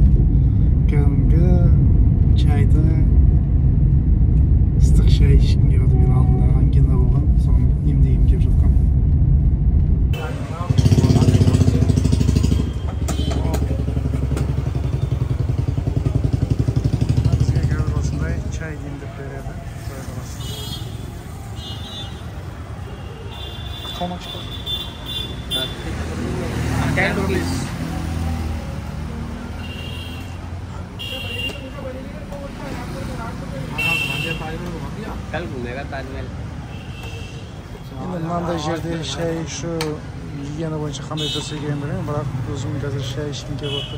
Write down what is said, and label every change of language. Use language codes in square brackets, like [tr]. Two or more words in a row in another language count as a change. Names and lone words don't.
[kk] Кәдімгі чайды, ыстық шай ішкім келді. Мен алдында ангина болған, соны емдегім келіп жатқан. Бізге қазір осындай чай демдеп береді. [en] How much cost? [hi] 10 rupees. कल घूमेगा ताजमहल. [kk] Енді мынандай жерде шай ішу гигиена бойынша қандай дұрыс екенін білмеймін, бірақ өзім қазір шай ішкім келіп отыр.